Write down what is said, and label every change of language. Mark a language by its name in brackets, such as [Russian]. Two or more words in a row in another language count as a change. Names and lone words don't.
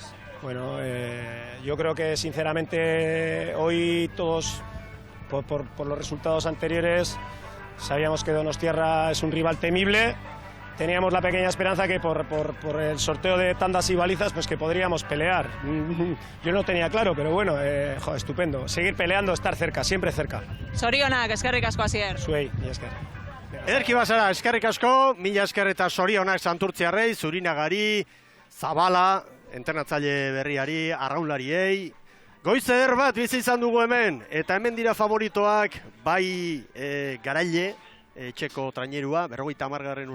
[Spanish] Bueno, yo creo que sinceramente hoy todos, por los resultados anteriores, sabíamos que Donostiarra es un rival temible. Teníamos la pequeña esperanza que por el sorteo de tandas y balizas, pues que podríamos pelear. Yo no tenía claro, pero bueno, estupendo. Seguir peleando, estar cerca, siempre cerca. [Basque] Zorionak, eskerrik asko Asier. Zuei, mila esker. Ederki bazara, eskerrik asko, mila esker eta sorionak Santurtziarrei, Zurinagari, Zabala, entrenatzaile berriari, arraunlariei. Goiz eder bat bizi izan dugu hemen, eta hemen dira favoritoak, bai Garaile, etxeko trainerua, 50.